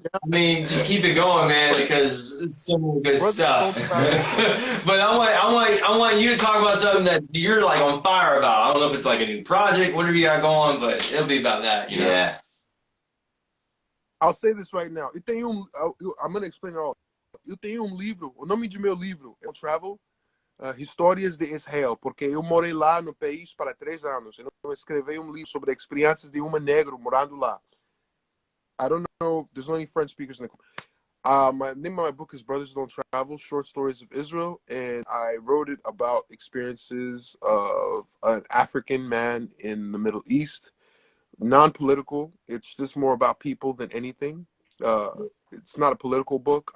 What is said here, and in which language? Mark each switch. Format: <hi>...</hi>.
<en>Just keep it going, man, because it's some good stuff. But I want you to talk about something that you're like on fire about. I don't know if it's like a new project, whatever you got going, but it'll be about that. You know? Yeah. I'll say this right now. I'm going to explain it all.</en> <pt>Eu tenho livro. O nome do meu livro é Travel. Histórias de Israel, porque eu morei lá no país para 3 anos. Eu escrevi livro sobre experiências de negro morando lá.</pt> <en>I don't know if there's only French speakers in the my name of my book is Brothers Don't Travel, Short Stories of Israel, and I wrote it about experiences of an African man in the Middle East. Non-political. It's just more about people than anything. It's not a political book.</en>